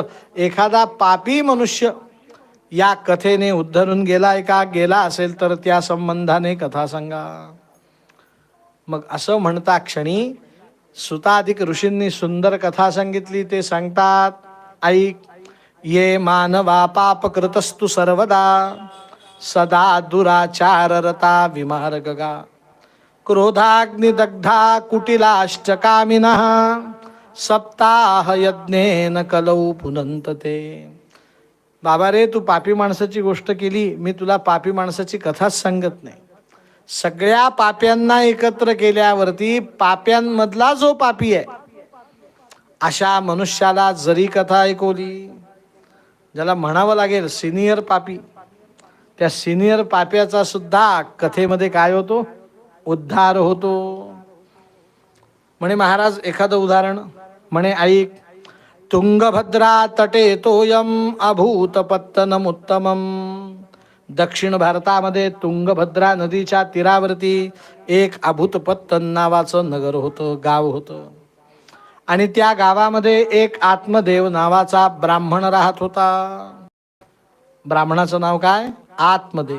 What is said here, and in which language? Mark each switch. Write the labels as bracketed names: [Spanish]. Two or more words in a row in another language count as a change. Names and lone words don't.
[Marathi] एखादा पापी मनुष्य या कथेने उद्धरून गेलाय का? गेला असेल तर त्या संबंधाने कथा सांगा. मग असं म्हणता क्षणी सुताधिक ऋषींनी सुंदर कथा सांगितली. ते सांगतात, ऐक, [Sanskrit] ये मानवा पापकृतस्तु सर्वदा सदा दुराचाररता विमार्गगा क्रोधाग्निदग्धा कुटिलाश्चकामिनः सप्ताह यज्ञेन कलौ पुनंतते. [Marathi] बाबा रे, तू पापी माणसाची गोष्ट केली, मी तुला पापी माणसाची कथाच सांगत नाही. सगळ्या पाप्यांना एकत्र केल्यावरती पाप्यांमधला जो पापी आहे अशा मनुष्याला जरी कथा ऐकवली, ज्याला म्हणावं लागेल सिनियर पापी, त्या सिनियर पाप्याचा सुद्धा कथेमध्ये काय होतो? उद्धार होतो. म्हणे महाराज एखादं उदाहरण. म्हणे ऐक, [Sanskrit] तुंगभद्रा तटे तोयम अभूतपत्तनमुत्तमम. [Marathi] दक्षिण भारतामध्ये तुंगभद्रा नदीच्या तीरावरती एक अभूतपत्तन नावाचं नगर होतं, गाव होतं. आणि त्या गावामध्ये एक आत्मदेव नावाचा ब्राह्मण राहत होता. ब्राह्मणाचं नाव काय? आत्मदेव.